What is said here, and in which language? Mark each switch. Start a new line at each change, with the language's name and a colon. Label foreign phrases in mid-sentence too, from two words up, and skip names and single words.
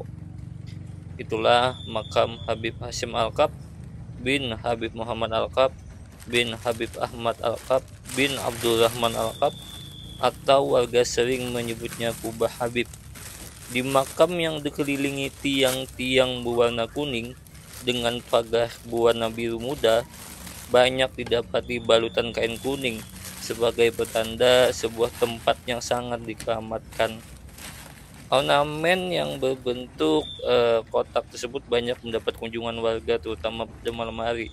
Indonesian: Itulah makam Habib Hasyim Alkaf bin Habib Muhammad Alkaf bin Habib Ahmad Alkaf bin Abdurrahman Alkaf, atau warga sering menyebutnya Kubah Habib. Di makam yang dikelilingi tiang-tiang berwarna kuning dengan pagar berwarna biru muda, banyak didapati balutan kain kuning sebagai petanda sebuah tempat yang sangat dikeramatkan. Ornamen yang berbentuk kotak tersebut banyak mendapat kunjungan warga, terutama pada malam hari.